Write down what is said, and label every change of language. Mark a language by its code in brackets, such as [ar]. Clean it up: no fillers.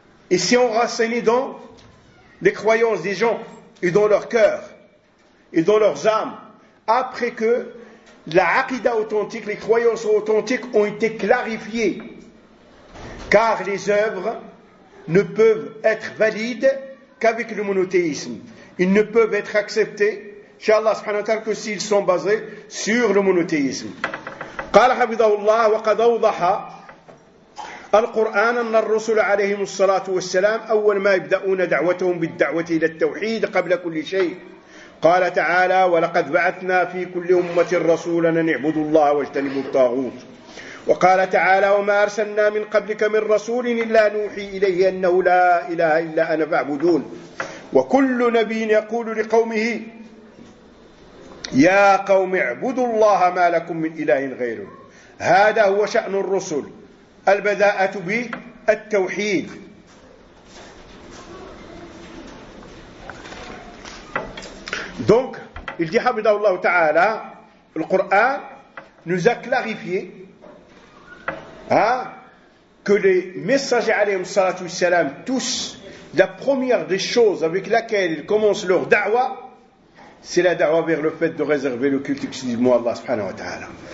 [fr] Et si on renseigne dans les croyances des gens et dans leur cœur et dans leurs âmes, après que la aqida authentique, les croyances authentiques ont été clarifiées, car les œuvres ne peuvent être valides qu'avec le monothéisme. Ils ne peuvent être acceptés, inshallah subhanahu wa ta'ala, que s'ils sont basés sur le monothéisme. [ar] قال حفظه الله وقد أوضح القرآن أن الرسل عليهم الصلاة والسلام أول ما يبدأون دعوتهم بالدعوة إلى التوحيد قبل كل شيء. قال تعالى ولقد بعثنا في كل أمة رسولا أن اعبدوا الله واجتنبوا الطاغوت. وقال تعالى وما أرسلنا من قبلك من رسول إلا نوحي إليه أنه لا إله إلا أنا فاعبدون. وكل نبي يقول لقومه يا قوم اعبدوا الله ما لكم من إله غيره. هذا هو شأن الرسل البداءة بالتوحيد. [fr] Donc, il dit [ar] حمد الله تعالى [fr] القرآن nous a clarifié hein, que les messagers [ar] عليهم الصلاة والسلام [fr] tous, la première des choses avec laquelle ils commencent leur da'wa, c'est la da'wa vers le fait de réserver le culte exclusivement à Allah subhanahu wa ta'ala.